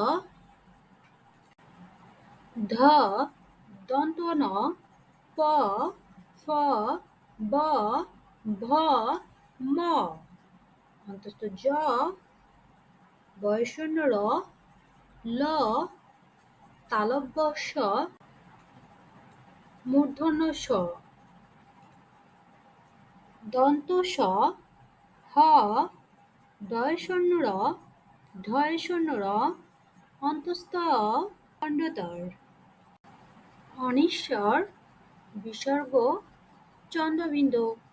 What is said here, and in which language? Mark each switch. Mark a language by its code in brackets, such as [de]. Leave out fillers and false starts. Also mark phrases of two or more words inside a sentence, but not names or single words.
[bn] ধ, দন্ত ন, প, ফ, ব, ভ, ম, অন্তস্থ জ, বয়শূন্য র, ল, তালব্য স, মূর্ধন্য স, দন্ত স, হ, ডয়শূন্য র, ঢয়শূন্য র, অন্তস্থ অ, খণ্ডতর, অনিশ্বর, বিসর্গ, চন্দ্রবিন্দু।